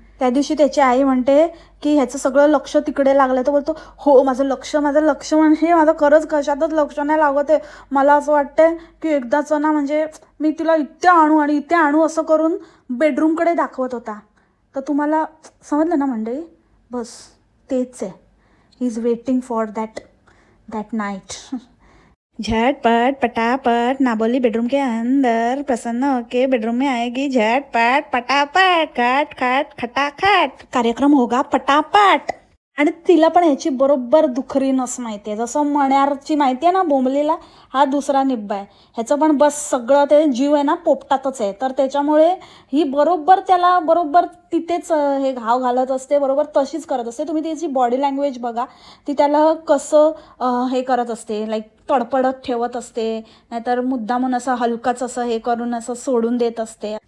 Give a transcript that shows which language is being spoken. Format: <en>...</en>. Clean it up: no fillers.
<mr>त्या दिवशी त्याची आई म्हणते की ह्याचं सगळं लक्ष तिकडे लागलं, तर बोलतो हो माझं लक्ष म्हणजे माझं खरंच कशातच लक्ष नाही लागत आहे. मला असं वाटतंय की एकदाच ना म्हणजे मी तिला इथे आणू असं करून बेडरूमकडे दाखवत होता. तर तुम्हाला समजलं ना मंडळी, बस तेच आहे.</mr> <en>He is waiting for that night.</en> <hi>झटपट पटापट नाबोली बेडरूम के अंदर प्रसन्न होके बेडरूम में आएगी, झटपट पटापट खट खट खटाखट कार्यक्रम होगा पटापट.</hi> <mr>आणि तिला पण ह्याची बरोबर दुखरी नस माहिती आहे. जसं मण्यारची माहिती आहे ना बोंबलेला, हा दुसरा निब्बा आहे. ह्याचं पण बस सगळं ते जीव आहे ना पोपटातच आहे. तर त्याच्यामुळे ही बरोबर त्याला बरोबर तिथेच हे घाव घालत असते, बरोबर तशीच करत असते. तुम्ही तिची बॉडी लँग्वेज बघा, ती त्याला कसं हे करत असते, लाईक तडपडत ठेवत असते, नाहीतर मुद्दामून असं हलकाच असं हे करून असं सोडून देत असते.</mr>